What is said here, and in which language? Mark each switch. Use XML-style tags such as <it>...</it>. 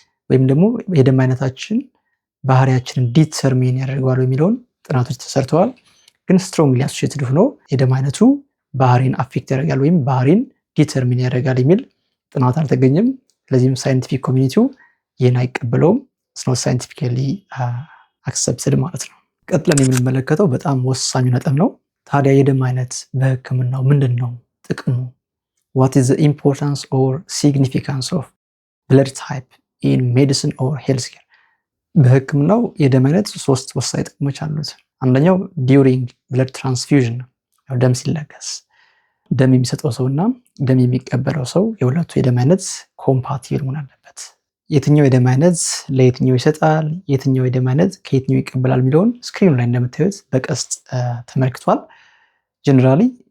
<am>ወይም ደግሞ የደም አይነታችን ባህሪያችንን ዲተርሚን ያደርገዋል የሚለውን ጥናቶች ተሰርተዋል። ግን ስትሮንግሊ አሶሺየትድ ሆኖ የደም አይነቱ ባህሪን አፌክት ያደርጋል ወይም ባህሪን ዲተርሚን ያደርጋል የሚል ጥናት አልተገኘም። ስለዚህም ሳይንቲፊክ ኮሚኒቲው ይህን አይቀበለውም። ስኖ ሳይንቲፊካሊ አክሰፕትድ ማለት ነው። ቀጥለን የምንመለከተው በጣም ወሳኙ ነጥብ ነው። ታዲያ የደም አይነት በህክምናው ምንድን ነው ጥቅሙ?</am> <en>what is the importance or significance of blood type in medicine or health care?</en> <am>በህክምናው የደም አይነት ሶስት ወሳኝ ጥቅሞች አሉት። አንደኛው ዲዩሪንግ ብለድ ትራንስፊውዥን ነው። ደም ሲለገስ ደም የሚሰጠው ሰውና ደም የሚቀበለው ሰው የሁለቱ የደም አይነት ኮምፓቲብል መሆን አለበት። የትኛው የደም አይነት ለየትኛው ይሰጣል፣ የትኛው የደም አይነት ከየትኛው ይቀበላል የሚለውን ስክሪኑ ላይ እንደምታዩት በቀስት ተመልክቷል። ጀነራሊ</am>